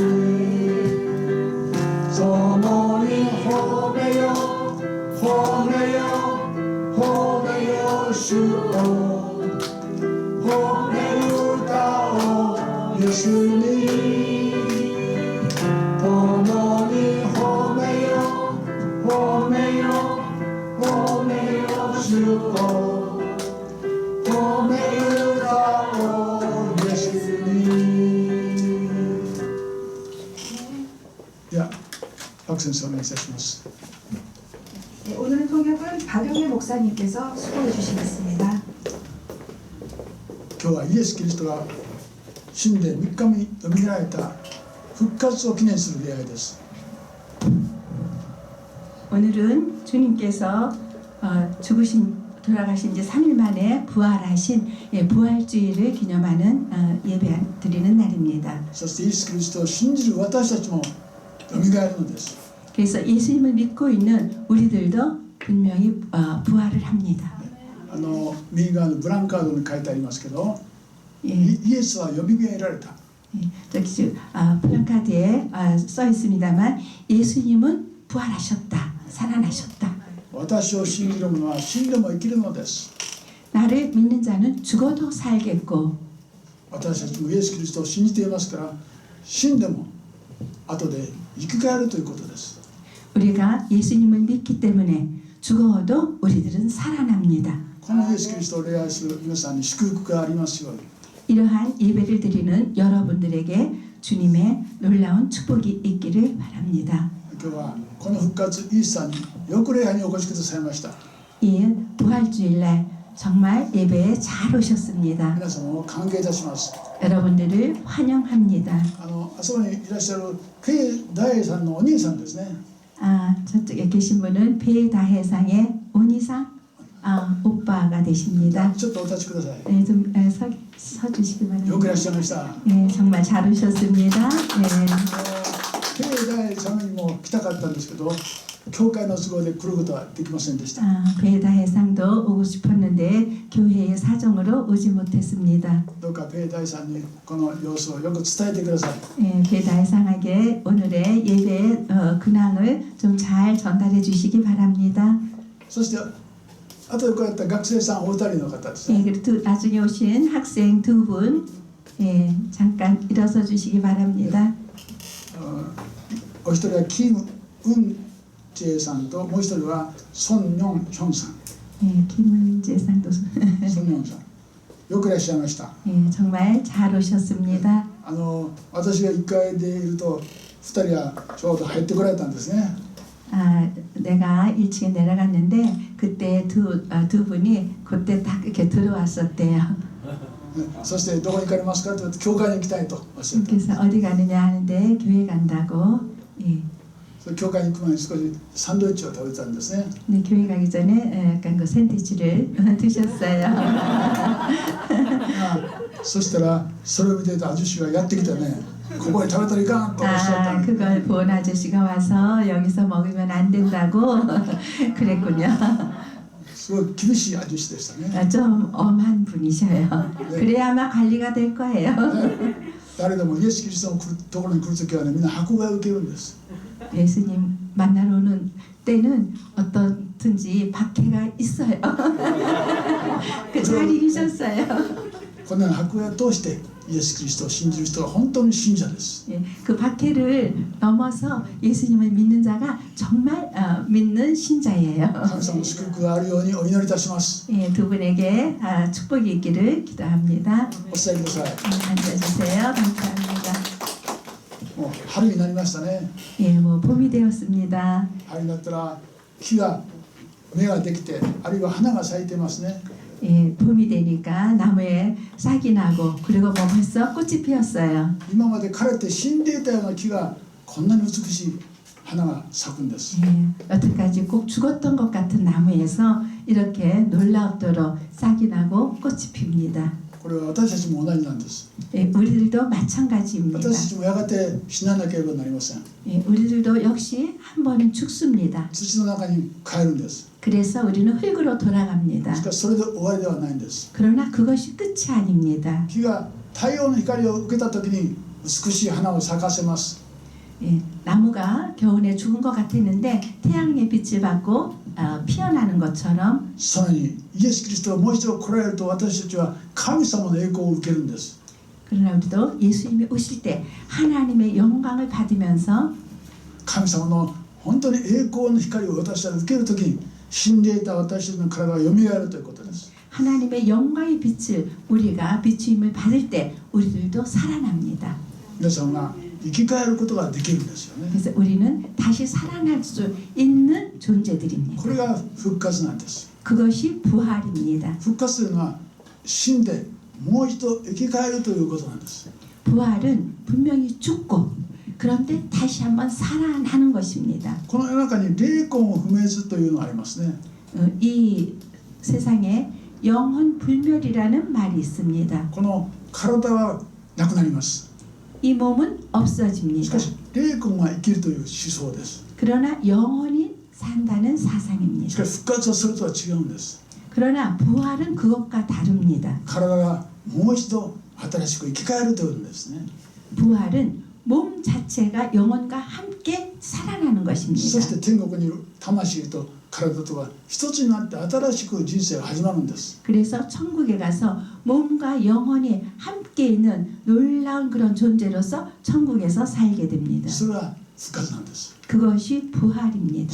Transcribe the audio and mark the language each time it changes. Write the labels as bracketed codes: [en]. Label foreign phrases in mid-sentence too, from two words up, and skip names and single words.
[ja] 共に褒めよ褒めよ褒めよ主を褒める歌をイエスに共に褒めよ褒めよ褒めよ主を褒める歌をイエスに。では박선생お願いいたします。 [ko] 네, 오늘 통역은 박영일 목사님께서 수고해 주시겠습니다. [ja] 今日はイエス・キリストが死んで3日目によみがえった復活を記念する礼拝です。 [ko] 오늘은 주님께서 돌아가신 지 3일 만에 부활하신 부활주의를 기념하는 예배 드리는 날입니다. [ja] そしてイエス・キリストを信じる私たちもよみがえるのです。 [ko] 그래서 예수님을 믿고 있는 우리들도 분명히 부활을 합니다. [ja] 右側のブランカードに書いてありますけど、 [ko] 예, [ja] イエスはよみがえられた。 [ko] 저기 플랜카드에 써 있습니다만 예수님은 부활하셨다, 살아나셨다. [ja] 私を信じる者は死んでも生きるのです。 [ko] 나를 믿는 자는 죽어도 살겠고 [ja] 私たちもイエス・キリストを信じていますから死んでも後で生き返るということです。 [ko] 우리가 예수님을 믿기 때문에 죽어도 우리들은 살아납니다. [ja] このイエス・キリストを礼拝する皆さんに祝福がありますように。 [ko] 이러한 예배를 드리는 여러분들에게 주님의 놀라운 축복이 있기를 바랍니다. [ja] 今日はこの復活イースターによく礼拝にお越しくださいました。 [ko] 이 부활주일날 정말 예배에 잘 오셨습니다. [ja] 皆様を歓迎いたします。 [ko] 여러분들을 환영합니다. [ja] あそこにいらっしゃるペイ大栄さんのお兄さんですね。 [ko] 저쪽에 계신 분은 배다해상의 온이상 오빠가 되십니다. [ja] ちょっとお立ちください。 [ko] 네, 좀 서주시기 [ja] よくいらっ [ko] 바랍니다. [ja] しゃいました。 [ko] 네, 정말 잘 오셨습니다. 네. [ja] ペイ大栄さんにも来たかったんですけど、教会の都合で来ることはできませんでした。 [ko] 배다해상도 오고 싶었는데 교회의 사정으로 오지 못했습니다. [ja] どうかペイ大栄さんにこの様子をよく伝えてください。 [ko] 네, 배다해상에게 오늘의 예배의 근황을 좀 잘 전달해 주시기 바랍니다. [ja] そして後で来られた学生さんお二人の方です [ko] 네, [ja] ね。 [ko] 그리고 나중에 오신 학생 두 분, 예, 잠깐 일어서 주시기 바랍니다. [ja] お一人はキム・ウンチェさんともう一人はソン・ニョン・ヒョンさん。 [ko] 예, 김은재상도 [ja] ソン・ニョンさん。よくいらっしゃいました。 [ko] 예, 정말 잘 오셨습니다. [ja] 私が1階でいると2人はちょうど入ってこられたんですね。 [ko] 내가 1층에 내려갔는데 그때 두 분이 그때 딱 이렇게 들어왔었대요. [ja] そしてどこに行かれますかと言って教会に行きたいとおっしゃって、 [ko] 그래서 어디 가느냐 하는데 교회 간다고. 예. [ja] それ教会に行く前に少しサンドイッチを食べてたんですね。 [ko] 네, 교회 가기 전에 약간 그 샌드위치를 드셨어요. [ja] そしたらそれを見ていたアジュシがやってきてね、ここに食べたらいかんとおっしゃったんです。 [ko] 그걸 본 아저씨가 와서 여기서 먹으면 안 된다고 그랬군요. [ja] すごい厳しいアジュシでしたね。 [ko] 좀 엄한 분이셔요. 그래야 아마 관리가 될 거예요. [ja] 誰でもイエス・キリストのところに来るときはね、みんな迫害を受けるんです。 [ko] 예수님 만나러 오는 때는 어떻든지 박해가 있어요. 잘 이기셨어요. [ja] このような迫害を通してイエス・キリストを信じる人は本当に信者です。 [ko] 그 박해를 넘어서 예수님을 믿는 자가 정말 믿는 신자예요. [ja] 神様の祝福があるようにお祈りいたします。 [ko] 두 분에게 축복이 있기를 기도합니다. [ja] お伝えください。 [ko] 앉아주세요. 감사합니다. [ja] もう春になりましたね。 [ko] 예, 뭐 봄이 되었습니다. [ja] 春になったら木が芽ができて、あるいは花が咲いてますね。 [ko] 예, 봄이 되니까 나무에 싹이 나고 그리고 뭐 벌써 꽃이 피었어요. [ja] 今まで枯れて死んでいたような木がこんなに美しい花が咲くんです。 [ko] 예, 여태까지 꼭 죽었던 것 같은 나무에서 이렇게 놀랍도록 싹이 나고 꽃이 핍니다. [ja] これは私たちも同じなんです。 [ko] 예, 우리들도 마찬가지입니다. [ja] 私たちもやがて死ななければなりません。 [ko] 예, 우리들도 역시 한 번은 죽습니다. [ja] 土の中に帰るんです。 [ko] 그래서 우리는 흙으로 돌아갑니다. [ja] しかしそれで終わりではないんです。 [ko] 그러나 그것이 끝이 아닙니다. [ja] 木が太陽の光を受けた時に美しい花を咲かせます。 [ko] 예, 나무가 겨울에 죽은 것 같았는데 태양의 빛을 받고 피어나는 것처럼 [ja] さらにイエス・キリストがもう一度来られると私たちは神様の栄光を受けるんです。 [ko] 그러나 우리도 예수님이 오실 때 하나님의 영광을 받으면서 [ja] 神様の本当に栄光の光を私たちが受ける時に死んでいた私たちの体がよみがえるということです。 [ko] 하나님의 영광의 빛을 우리가 비추임을 받을 때 우리들도 살아납니다. [ja] 皆さんが生き返ることができるんですよね。 [ko] 그래서 우리는 다시 살아날 수 있는 존재들입니다. [ja] これが復活なんです。 [ko] 그것이 부활입니다. [ja] 復活というのは死んでもう一度生き返るということなんです。 [ko] 부활은 분명히 죽고 그런데 다시 한번 살아나는 것입니다. [ja] この世の中に霊魂不滅というのがありますね。 [ko] 이 세상에 영혼 불멸이라는 말이 있습니다. [ja] この体はなくなります。 [ko] 이 몸은 [ja] し [ko] 없어집니다. [ja] かし霊魂が生きるという思想です。 [ko] 그러나 영혼이 산다는 [ja] し [ko] 사상입니다. [ja] かし復活をするとは違うんです。 [ko] 그러나 부활은 그것과 다릅니다. [ja] 体がもう一度新しく生き返るというんですね。 [ko] 부활은 몸 자체가 영혼과 함께 살아나는 [ja] そし [ko] 것입니다. [ja] て天国にいる魂と体とが一つになって新しく人生が始まるんです。 [ko] 그래서 천국에 가서 몸과 영혼이 함께 있는 놀라운 그런 존재로서 천국에서 살게 됩니다. [ja] それは復活なんです。 [ko] 그것이 부활입니다.